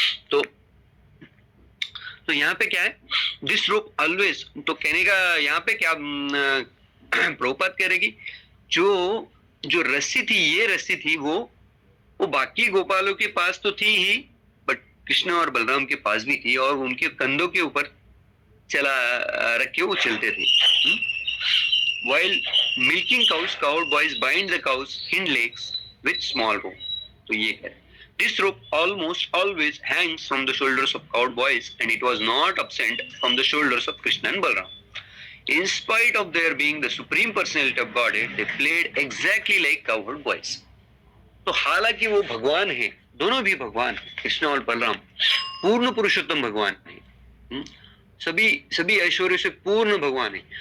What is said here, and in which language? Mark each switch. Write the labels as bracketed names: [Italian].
[Hindi] तो यहाँ पे क्या है, [English] this rope always, [Hindi] तो कहने का यहाँ पे क्या प्रभुपाद कह रहे कि जो रस्सी थी, ये रस्सी थी वो बाकी गोपालों के पास तो थी ही, बट कृष्ण और बलराम के पास भी थी, और उनके कंधों के ऊपर रख के वो चलते थे। [English] While milking cows, cowherd boys bind the cow's hind legs with small rope. [Hindi] तो ये है, [English] this rope almost always hangs from the shoulders of cowherd boys, and it was not absent from the shoulders of Krishna and Balram. In spite of their being the supreme personality of Godhead, they played exactly like cowherd boys. [Hindi] तो हालांकि वो भगवान है, दोनों भी भगवान है, कृष्ण और बलराम पूर्ण पुरुषोत्तम भगवान है, सभी ऐश्वर्य से पूर्ण भगवान है।